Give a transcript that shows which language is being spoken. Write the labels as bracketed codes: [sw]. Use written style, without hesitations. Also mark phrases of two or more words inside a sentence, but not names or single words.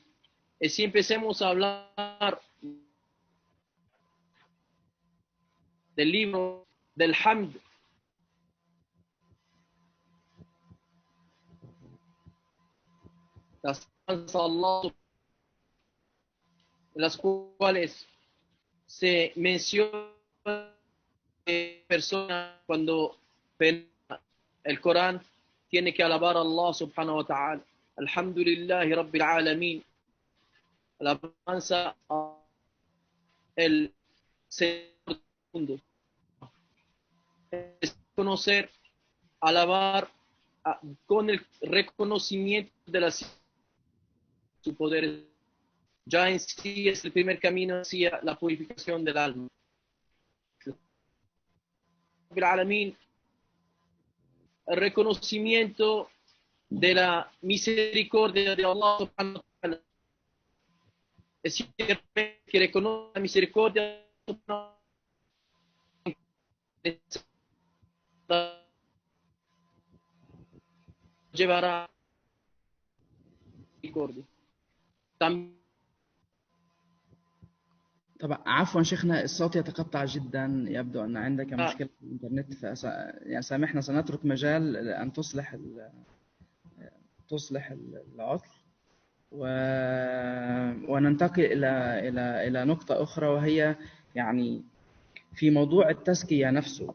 [es] Y si empecemos a hablar del libro del Hamd, las Allah, en las cuales se menciona que persona cuando ven el Corán tiene que alabar a Allah [ar] سبحانه وتعالى. الحمد لله رب العالمين. [es] Alabanza a el Señor del mundo. Es conocer, alabar con el reconocimiento de su poder. Ya en sí es el primer camino hacia la purificación del alma. El reconocimiento de la misericordia de Allah [ar] سبحانه وتعالى. [es] Es cierto que reconoce la misericordia llevará misericordia. [ar] طبعا عفوا شيخنا، الصوت يتقطع جدا، يبدو أن عندك مشكلة في الإنترنت، يعني سامحنا، سنترك مجال أن تصلح العطل وننتقل إلى نقطة أخرى، وهي يعني في موضوع التزكية نفسه.